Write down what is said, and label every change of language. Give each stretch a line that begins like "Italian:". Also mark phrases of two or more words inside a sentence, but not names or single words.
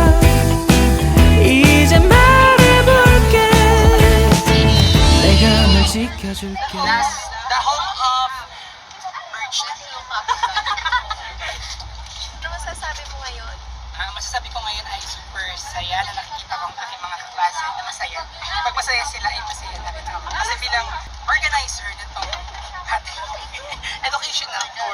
Korean: 이제 말해볼게 내가 널 지켜줄게
English: The home of Birch.
Filipino: Ano masasabi mo ngayon? Masasabi ko ngayon ay super saya na nakikita ko ang aking mga kaklase na masaya. Pag masaya sila ay masaya na rin ako. Kasi bilang organizer nitong ating
English: educational tour.